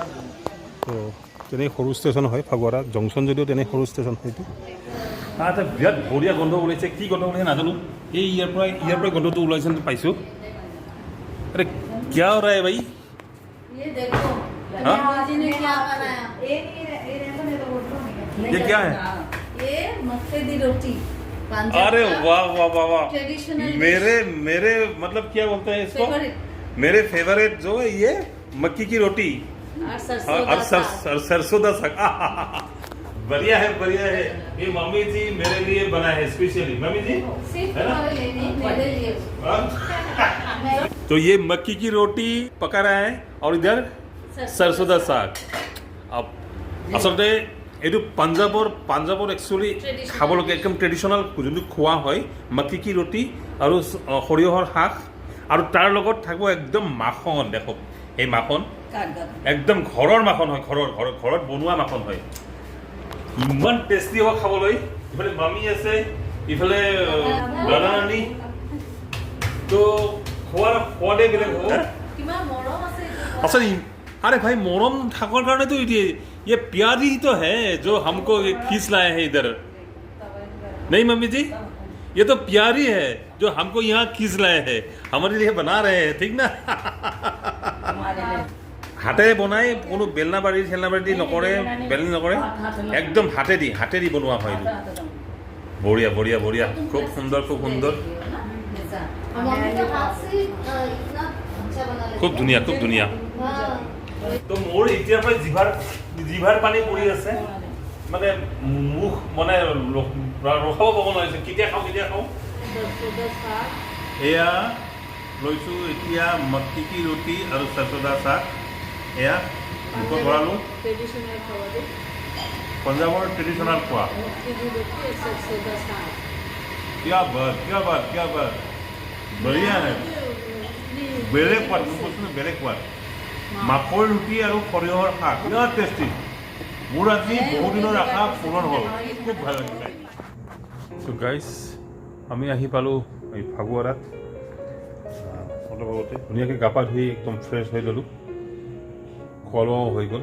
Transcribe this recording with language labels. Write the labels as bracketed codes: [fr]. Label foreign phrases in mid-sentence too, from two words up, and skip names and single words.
[as] তো তেনেই সৰু ষ্টেচন হয় ফাগৰা জংচন, যদিও তেনেই সৰু ষ্টেচন হয় এইটো। এটা বিৰাট বঢ়িয়া গোন্ধ ওলাইছে, কি গোন্ধ ওলাইছে নাজানো। এই ইয়াৰ পৰা গোন্ধটো ওলাইছে পাইছোঁ। আৰে কিয় [hi] हो रहा है भाई? ये देखो जी ने क्या बनाया ये क्या है? ये मक्के दी रोटी अरे वाह वाह वाह वाह, ट्रेडिशनल मेरे मतलब क्या बोलते हैं इसको, फेवरेट मेरे फेवरेट जो है ये मक्की की रोटी और सरसों का साग। बढ़िया है बढ़िया है। ये मम्मी जी मेरे लिए बना है स्पेशली। मम्मी जी सिर्फ तुम्हारे लिए नहीं, मेरे लिए। तो ये मक्की की रोटी पका रहा है और इधर सरसों का साग। [as] अब আচলতে এইটো পাঞ্জাৱৰ একচুৱেলি খাবলগীয়া একদম ট্ৰেডিশ্যনেল যোনটো খোৱা হয় [hi] मक्की की रोटी [as] আৰু সৰিয়হৰ শাক, আৰু তাৰ লগত থাকিব একদম মাখন। দেখক এই মাখন একদম ঘৰৰ মাখন হয়, ঘৰত বনোৱা মাখন হয়। ইমান টেষ্টি হ'ব খাবলৈ। ইফালে মামী আছে, ইফালে দাদা নানি, তো খোৱাৰ সোৱাদে বেলেগ হ'ব। কিমান মৰম আছে [hi] আচলতে अरे भाई मोरम ठाकुर कारण तो ये प्यारी ही तो है जो हमको खींच लाए हैं इधर, नहीं मम्मी जी? ये तो प्यारी है जो हमको यहाँ खींच लाए हैं, हमारे लिए बना रहे हैं, ठीक ना? [as] হাতেৰে বনাই, কোনো বেলনা বাৰী নকৰে, বেলনি নকৰে, একদম হাতেদি বনোৱা হয়। বঢ়িয়া বঢ়িয়া বঢ়িয়া, খুব সুন্দৰ খুব সুন্দৰ, [hi] मम्मी के हाथ से इतना अच्छा बना लेते [as] খুব ধুনীয়া খুব ধুনীয়া। [hi] हाँ [as] তো মোৰ এতিয়াৰ পৰা জিভাৰ পানী পৰি আছে, মানে মুখ মানে ৰখাব পাব নোৱাৰিছে, কেতিয়া খাওঁ। এয়া লৈছোঁ এতিয়া [hi] मक्की की रोटी [as] আৰু [hi] सरसों का साग। [as] এয়া মুখত ভৰালোঁ, [hi] ट्रेडिशनल खावा [as] পঞ্জাৱৰ ট্ৰেডিশ্যনেল খোৱা। [hi] क्या बात बढ़िया है, [as] বেলেগ সোৱাদ, মোক কৈছোঁ ন বেলেগ সোৱাদ। মাকৈ ৰুটি আৰু সৰিয়হৰ শাক বিৰাট টেষ্টি। মোৰ আজি বহুদিনৰ আশা পূৰণ হ'ল, খুব ভাল লাগিলে। ত' গাইজ আমি আহি পালোঁ এই ফাগুৱাৰাত। অলপ আগতে ধুনীয়াকৈ গা পা ধুই একদম ফ্ৰেছ হৈ ল'লোঁ, খোৱা লোৱাও হৈ গ'ল।